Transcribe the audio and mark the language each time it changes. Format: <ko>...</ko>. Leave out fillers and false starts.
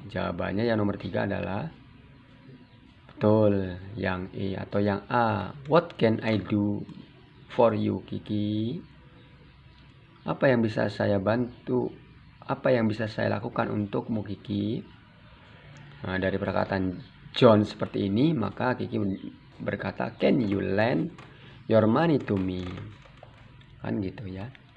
<id>Jawabannya yang nomor 3 adalah, betul, yang E atau yang A.</id> <en>What can I do for you, Kiki?</en> <id>Apa yang bisa saya bantu? Apa yang bisa saya lakukan untukmu, Kiki? Nah, dari perkataan John seperti ini, maka Kiki berkata,</id> <en>can you lend your money to me?</en> <id>Kan gitu ya.</id>